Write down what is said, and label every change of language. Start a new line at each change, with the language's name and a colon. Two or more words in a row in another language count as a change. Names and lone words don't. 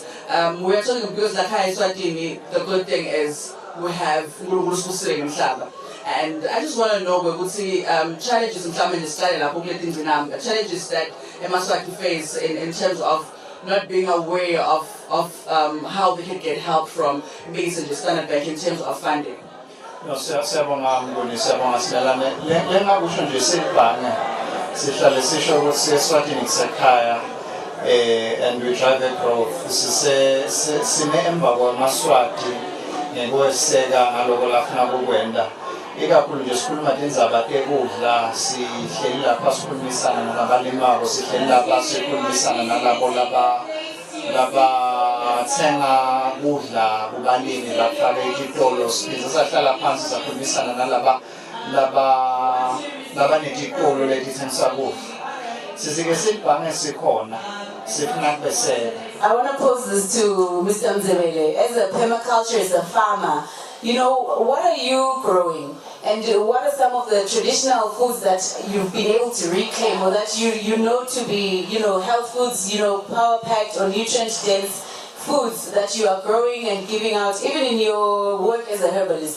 English: We are talking because like Eswatini, the good thing is we have and I just want to know, we would see challenges in challenges that Eswatini face in terms of not being aware of how they can get help from Base and Standard Bank in terms of funding. No,
Swati: sihlale sisho ukuthi Eswatini kusekhaya
English: and we drive the growth.
Swati: Sine emva kwamaswati ngokweseka ngaloko lafuna kukwenda. Ikakhulu nje sikhuluma indaba ekudla, sihleli lapha sikhulumisana nabalimako, sihleli lapha sikhulumisana nalabo labathenga kudla kubalimi bafake ititolo, siphinde sahlala phansi sakhulumisana nalaba netitolo letithengisa kudla. Sizike sibhange sikhona sifuna kubeseka.
English: I want to pose this to Mr. Mzebele. As a permaculturist, a farmer, what are you growing? And what are some of the traditional foods that you've been able to reclaim, or that you know to be, health foods, power-packed or nutrient-dense foods that you are growing and giving out, even in your work as a herbalist?